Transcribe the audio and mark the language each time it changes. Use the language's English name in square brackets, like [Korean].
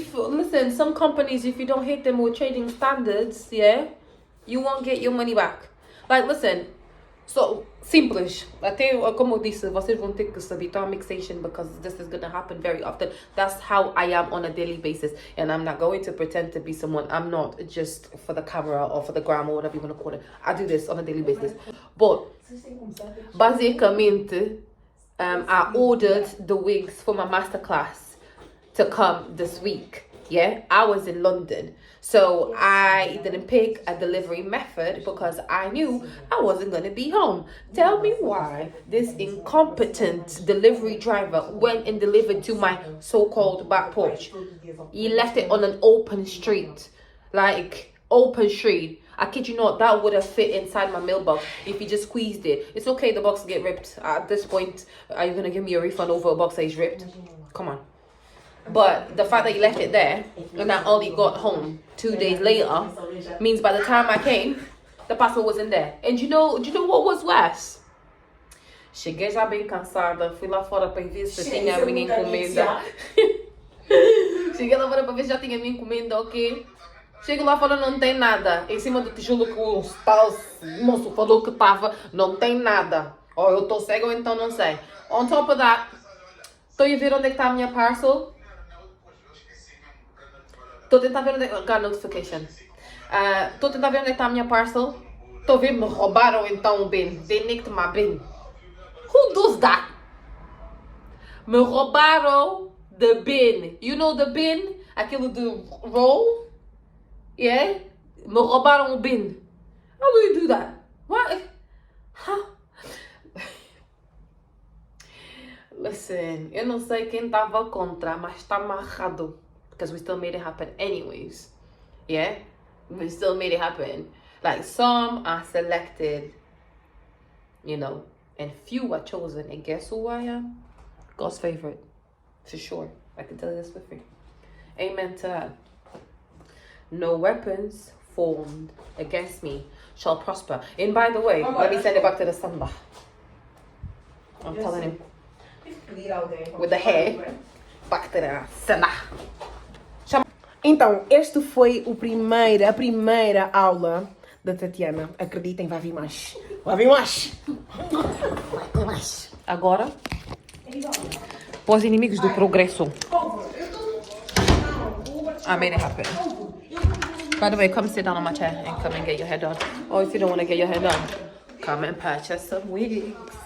[English] Listen, some companies, if you don't hit them with trading standards, yeah, you won't get your money back. Like, listen, so simples. [Portuguese] Até como eu disse, vocês vão ter que se habituar a mixation [English] because this is gonna happen very often. That's how I am on a daily basis, and I'm not going to pretend to be someone I'm not just for the camera or for the gram or whatever you want to call it. I do this on a daily basis. But basicamente, I ordered the wigs for my masterclass to come this week. Yeah, I was in London, so I didn't pick a delivery method because I knew I wasn't going to be home. Tell me why this incompetent delivery driver went and delivered to my so-called back porch. He left it on an open street, like open street. I kid you not, that would have fit inside my mailbox if he just squeezed it. It's okay, the box get ripped. At this point, are you going to give me a refund over a box that is ripped? Come on. But the fact that you left it there and I only got home 2 days later means by the time I came, the parcel wasn't there. And do you know what was worse? [Portuguese] Cheguei já bem cansada, fui lá fora para ver se tinha a minha encomenda. Cheguei lá fora para ver se já tinha a minha encomenda, ok? Chego lá fora, não tem nada. Em cima do tijolo que o tal moço falou que tava, não tem nada. Ou eu tô cego ou então não sei. [English] On top of that, [Portuguese] estou a ver onde é que está a minha parcel. Estou a tentar ver onde é que... [English] Got notification. [Portuguese] Estou a tentar ver onde é que está a minha parcel. Estou a ver, me roubaram então o bin. [English] They nicked my bin. Who does that? [Portuguese] Me roubaram [English] the bin. You know the bin? [Portuguese] Aquilo de roll? [English] Yeah? [Portuguese] Me roubaram o bin. [English] How do you do that? What? Huh? [Portuguese] Listen, eu não sei quem estava contra, mas está amarrado. [English] Because we still made it happen anyways. Yeah? We still made it happen. Like, some are selected, you know, and few are chosen. And guess who I am? God's favorite. For sure. I can tell you this for free. Amen to that. No weapons formed against me shall prosper. And by the way, let me send it back to the samba. I'm telling him. With the hair, back to the samba. [Portuguese] Então, este foi a primeira aula da Tatiana. Acreditem, vai vir mais. Vai vir mais. Vai vir mais. Agora, os inimigos do progresso. [English] I made it happen. By the way, come sit down on my chair and come and get your hair done. Or if you don't want to get your hair done, come and purchase some wigs.